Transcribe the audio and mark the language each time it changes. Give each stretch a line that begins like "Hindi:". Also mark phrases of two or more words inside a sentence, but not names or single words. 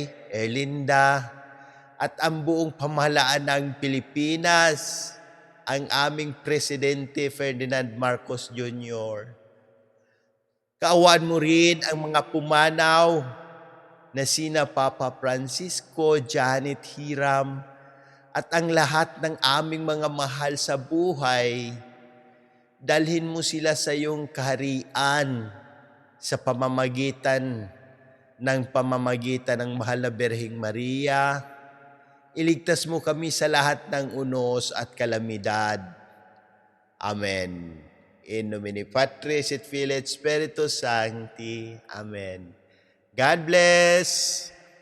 Filipino: Erlinda, at ang buong pamahalaan ng Pilipinas, ang aming Presidente Ferdinand Marcos Jr., Kaawaan mo rin ang mga pumanaw na sina Papa Francisco, Janet Hiram, at ang lahat ng aming mga mahal sa buhay. Dalhin mo sila sa iyong kaharian sa pamamagitan ng mahal na Birheng Maria. Iligtas mo kami sa lahat ng unos at kalamidad. Amen.
Latin: In nomine Patris et Filii et Spiritus Sancti.
English: Amen. God bless.